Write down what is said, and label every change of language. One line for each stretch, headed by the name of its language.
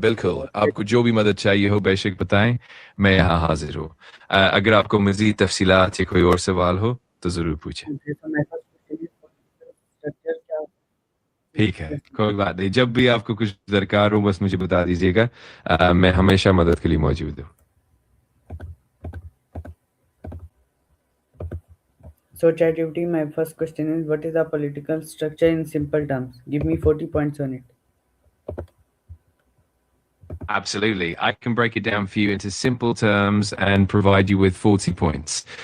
Hindi: बिल्कुल, आपको जो भी मदद चाहिए हो बेशक बताएं, मैं यहाँ हाजिर हूँ। अगर आपको मज़ीद तफ़सीलात या कोई और सवाल हो तो ज़रूर पूछें।
English: Okay, so my first question is political structure क्या
Hindi: ठीक है, कोई बात नहीं। जब भी आपको कुछ दरकार हो बस मुझे बता दीजिएगा। मैं हमेशा मदद के लिए मौजूद हूँ।
English: So ChatGPT, my first question is what is the political structure in simple terms? Give me 40 points on it. Absolutely. I can break it down for you into simple terms and provide you with 40 points.